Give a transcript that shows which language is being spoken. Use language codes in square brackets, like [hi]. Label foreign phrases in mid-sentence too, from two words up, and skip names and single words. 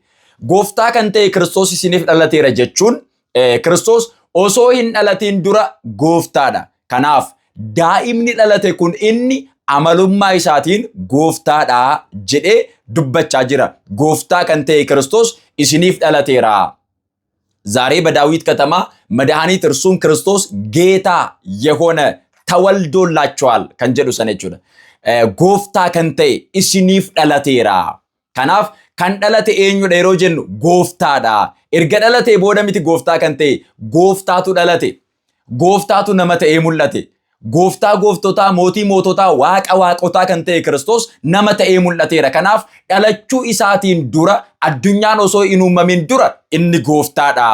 [om] Gooftaa kan ta'e Kiristoos isiniif dhalateera jechuun Kiristoos osoo hin dhalatiin dura gooftaadha. Kanaaf daa'imni dhalate kun inni amalummaa isaatiin gooftaadha jedhee dubbachaa jira. Gooftaa kan ta'e Kiristoos isiniif dhalateera. [am] ዛሬ በዳዊት ከተማ መድኃኒት እርሱም ክርስቶስ ጌታ የሆነ ተወልዶላችኋል [om] kan jedhu sanatu gooftaa kan ta'e isiniif dhalateera kanaaf kan dhalate eenyudha yeroo jennu gooftaadha. Erga dhalate booda miti gooftaa kan ta'e gooftaatu dhalate. Gooftaatu nama ta'ee mul'ate. Gooftaa gooftotaa mootii moototaa waaqa waaqotaa kan ta'e Kiristoos nama ta'ee mul'ateera. Kanaaf dhalachuu isaatiin dura addunyaan osoo hin uumamin dura inni gooftaadha.